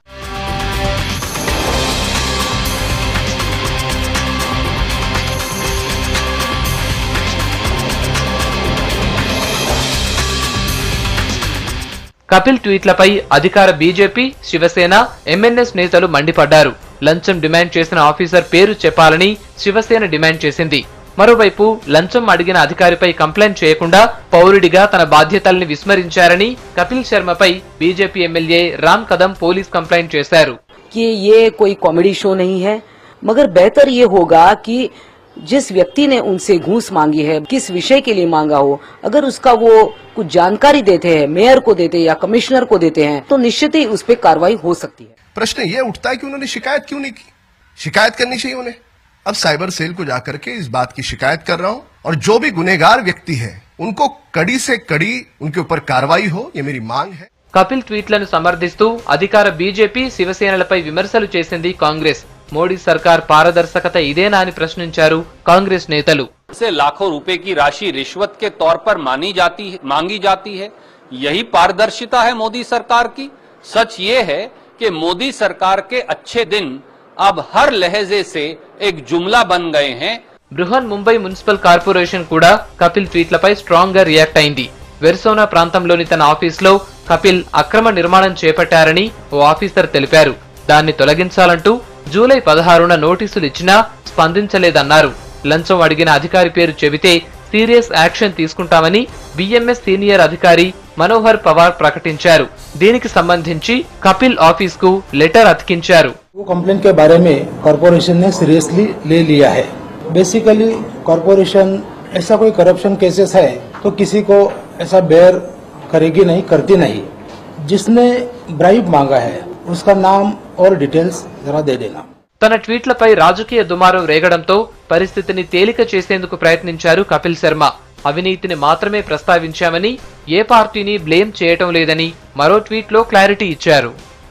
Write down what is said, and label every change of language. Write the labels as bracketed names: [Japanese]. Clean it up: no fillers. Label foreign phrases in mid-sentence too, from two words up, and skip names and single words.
[Telugu] కపిల్ ట్వీట్లపై అధికార బీజేపీ, శివసేన, ఎంఎన్ఎస్ నేతలు మండిపడ్డారు. లంచం డిమాండ్ చేసిన ఆఫీసర్ పేరు చెప్పాలని శివసేన డిమాండ్ చేసింది. మరోవైపు లంచం అడిగిన అధికారిపై కంప్లైంట్ చేయకుండా పౌరుడిగా తన బాధ్యతల్ని విస్మరించారని కపిల్ శర్మపై బీజేపీ ఎమ్మెల్యే రామ్ కదం [English] police complaint [Telugu] చేశారు. [Hindi] ये कोई [English] comedy show [Hindi] नहीं है, मगर बेहतर ये होगा कि जिस व्यक्ति ने उनसे घूस मांगी है, किस विषय के लिए मांगा हो, अगर उसका वो कुछ जानकारी देते हैं, मेयर को देते हैं या कमिश्नर को देते हैं, तो निश्चित ही उस पर कार्रवाई हो सकती है। प्रश्न ये उठता है कि उन्होंने शिकायत क्यों नहीं की? शिकायत करनी चाहिए उन्हें। अब [English] cyber cell [Hindi] को जाकर के इस बात की शिकायत कर रहा हूं और जो भी गुनहगार व्यक्ति है उनको कड़ी से कड़ी उनके ऊपर कार्रवाई हो, ये मेरी मांग है. [Telugu] కపిల్ ట్వీట్లను సమర్థిస్తూ అధికార బీజేపీ, శివసేనలపై విమర్శలు చేసింది కాంగ్రెస్. మోడీ సర్కార్ పారదర్శకత ఇదేనా అని ప్రశ్నించారు కాంగ్రెస్ నేతలు. [Hindi] से लाखों रुपए की राशि रिश्वत के तौर पर मांगी जाती है। यही पारदर्शिता है मोदी सरकार की। सच ये है कि मोदी सरकार के अच्छे दिन अब हर लहजे से एक जुमला बन गए हैं. [Telugu] బృహన్ ముంబై మున్సిపల్ కార్పొరేషన్ కూడా కపిల్ ట్వీట్లపై స్ట్రాంగ్ గా రియాక్ట్ అయింది. వెర్సోనా ప్రాంతంలోని తన ఆఫీస్లో కపిల్ అక్రమ నిర్మాణం చేపట్టారని ఓ ఆఫీసర్ తెలిపారు. దాన్ని తొలగించాలంటూ జూలై 16న నోటీసులు ఇచ్చినా స్పందించలేదన్నారు. లంచం అడిగిన అధికారి పేరు చెబితే [English] serious action [Telugu] తీసుకుంటామని బిఎంఎస్ సీనియర్ అధికారి మనోహర్ పవార్ ప్రకటించారు. దీనికి సంబంధించి కపిల్ ఆఫీస్ కు లెటర్ అతికించారు. [Hindi] कंप्लेंट के बारे में कॉर्पोरेशन ने सीरियसली ले लिया है। बेसिकली कॉर्पोरेशन ऐसा कोई [English] corruption cases [Hindi] है तो किसी को ऐसा बेयर करेगी नहीं, करती नहीं। जिसने ब्राइब मांगा है उसका नाम और डिटेल्स जरा दे देना. [Telugu] తన ట్వీట్లపై రాజకీయ దుమారం రేగడంతో పరిస్థితిని తేలిక చేసేందుకు ప్రయత్నించారు కపిల్ శర్మ. అవినీతిని మాత్రమే ప్రస్తావించామని, ఏ పార్టీని బ్లేమ్ చేయటం లేదని మరో ట్వీట్లో క్లారిటీ ఇచ్చారు.